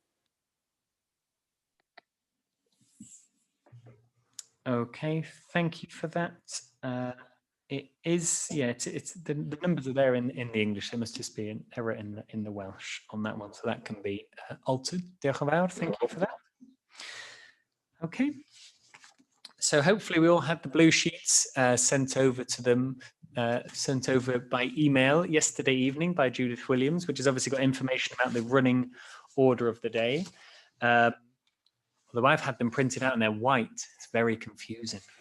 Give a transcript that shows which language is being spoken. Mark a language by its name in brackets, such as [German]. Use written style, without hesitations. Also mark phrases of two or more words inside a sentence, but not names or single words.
[English] Okay, thank you for that. It is, yeah, it's the numbers are there in the English. There must just be an error in the Welsh on that one, so that can be altered. [Welsh] Diolch yn fawr. [English] Thank you for that. Okay. So hopefully we all had the blue sheets sent over to them, sent over by email yesterday evening by Judith Williams, which has obviously got information about the running order of the day. Although I've had them printed out and they're white, it's very confusing.